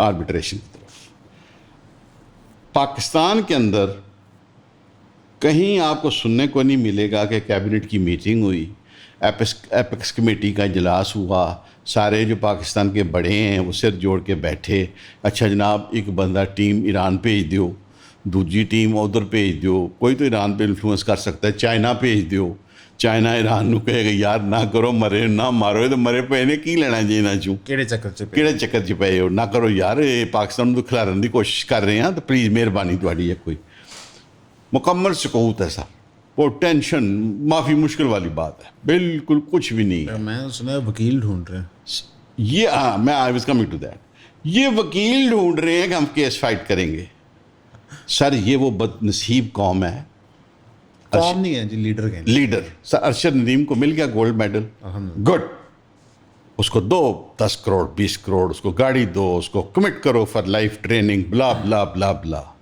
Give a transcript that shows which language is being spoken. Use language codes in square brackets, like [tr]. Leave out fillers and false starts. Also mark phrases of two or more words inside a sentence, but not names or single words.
[ur] طرف. پاکستان کے اندر کہیں آپ کو سننے کو نہیں ملے گا کہ کیبنٹ کی میٹنگ ہوئی, [en] apex committee [ur] کا اجلاس ہوا, سارے جو پاکستان کے بڑے ہیں وہ سر جوڑ کے بیٹھے, اچھا جناب ایک بندہ ٹیم ایران بھیج دیو, دوسری ٹیم ادھر بھیج دیو, کوئی تو ایران پہ انفلوئنس کر سکتا ہے, چائنا بھیج دیو, [pa] ਚਾਈਨਾ ਈਰਾਨ ਨੂੰ ਕਹੇਗਾ ਯਾਰ ਨਾ ਕਰੋ, ਮਰੇ ਨਾ ਮਾਰੋ, ਤੇ ਮਰੇ ਪਏ ਨੇ, ਕੀ ਲੈਣਾ ਜੀ ਇਹਨਾਂ ਚੋਂ, ਕਿਹੜੇ ਚੱਕਰ 'ਚ ਪਏ? ਕਿਹੜੇ ਚੱਕਰ 'ਚ ਪਏ ਹੋ, ਨਾ ਕਰੋ ਯਾਰ, ਇਹ ਪਾਕਿਸਤਾਨ ਨੂੰ ਖਿਲਾਰਨ ਦੀ ਕੋਸ਼ਿਸ਼ ਕਰ ਰਹੇ ਹਾਂ, ਤਾਂ ਪਲੀਜ਼ ਮਿਹਰਬਾਨੀ ਤੁਹਾਡੀ ਹੈ, ਕੋਈ ਮੁਕੰਮਲ ਸਕੂਤ ਹੈ ਸਰ, [ur] وہ ٹینشن معافی مشکل والی بات ہے، بالکل کچھ بھی نہیں ہے. میں سنا ہے وکیل ڈھونڈ رہے ہیں یہ میں [en] I was coming to that, [ur] یہ وکیل ڈھونڈ رہے ہیں کہ ہم کیس فائٹ کریں گے. سر یہ وہ بد نصیب قوم ہے. قوم نہیں ہے جی، لیڈر کے لیڈر سر ارشد ندیم کو مل گیا [en] gold medal, [ur] گڈ، اس کو دو 10 کروڑ 20 کروڑ، اس کو گاڑی دو، اس کو کمٹ کرو [en] for life training, blah blah blah blah.